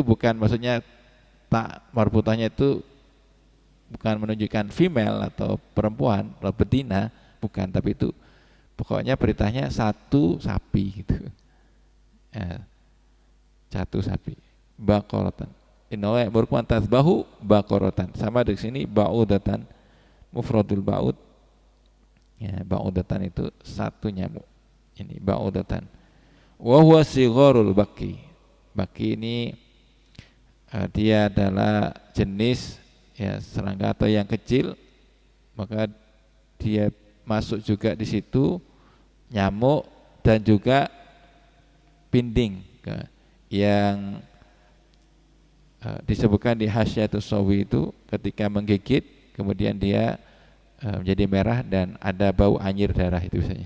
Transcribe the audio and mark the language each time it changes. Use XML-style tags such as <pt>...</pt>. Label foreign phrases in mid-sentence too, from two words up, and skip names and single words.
<id>Bukan maksudnya tak marbutahnya itu bukan menunjukkan female atau perempuan atau betina, bukan, tapi itu pokoknya perintahnya satu sapi gitu. Ya, satu sapi baqaratan.</id> <ar>إن الله يأمركم أن تذبحوا بقرة.</ar> <id>Sama di sini</id> <ar>بعوضة مفرد البعوض.</ar> <id>Ya, ba'udatan itu satu nyamuk. Ini ba'udatan.</id> <ar>وهو صغار البق.</ar> <id>Baqi ini dia adalah jenis ya serangga atau yang kecil, maka dia masuk juga di situ nyamuk dan juga pinding yang disebutkan di Hasyiatus Sawi itu ketika menggigit kemudian dia menjadi merah dan ada bau anyir darah itu biasanya.</id>